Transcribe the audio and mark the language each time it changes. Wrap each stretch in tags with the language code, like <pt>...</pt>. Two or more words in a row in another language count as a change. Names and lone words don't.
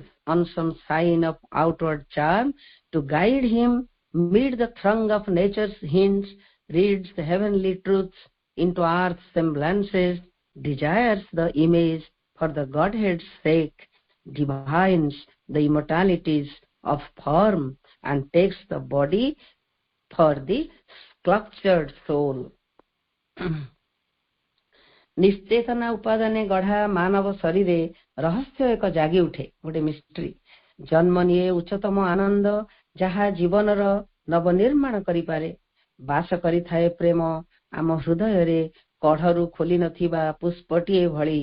<en>on some sign of outward charm to guide him mid the throng of nature's hints, reads the heavenly truths into earth's semblances, desires the image for the Godhead's sake, divines the immortalities of form, and takes the body for the sculptured soul.</en> <or>ନିଶ୍ଚେତନା ଉପାଦାନେ ଗଢା ମାନବ ଶରୀରେ ରହସ୍ୟ ଏକ ଜାଗି ଉଠେ, ଗୋଟେ ମିଷ୍ଟ୍ରି ଜନ୍ମ ନିଏ ଉଚ୍ଚତମ ଆନନ୍ଦ, ଯାହା ଜୀବନର ନବନିର୍ମାଣ କରିପାରେ। ବାସ କରିଥାଏ ପ୍ରେମ ଆମ ହୃଦୟରେ କଢରୁ ଖୋଲି ନଥିବା ପୁଷ୍ପଟିଏ ଭଳି।</or>